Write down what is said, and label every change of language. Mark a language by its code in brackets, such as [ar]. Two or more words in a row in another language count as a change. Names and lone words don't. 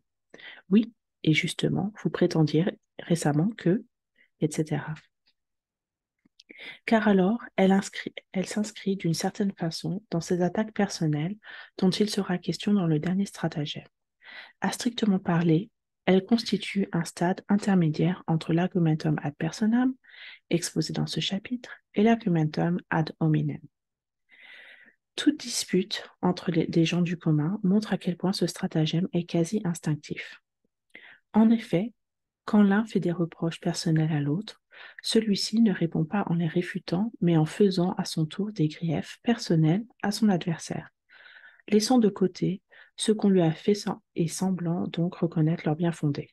[fr] Oui, et justement, vous prétendiez récemment que, etc. Car alors, elle s'inscrit d'une certaine façon dans ces attaques personnelles dont il sera question dans le dernier stratagème. À strictement parler, elle constitue un stade intermédiaire entre l' [la] argumentum ad personam, [fr] exposé dans ce chapitre, et l' [la] argumentum ad hominem. [fr] Toute dispute entre des gens du commun montre à quel point ce stratagème est quasi instinctif. En effet, quand l'un fait des reproches personnels à l'autre, celui-ci ne répond pas en les réfutant, mais en faisant à son tour des griefs personnels à son adversaire, laissant de côté ce qu'on lui a fait et semblant donc reconnaître leur bien fondé.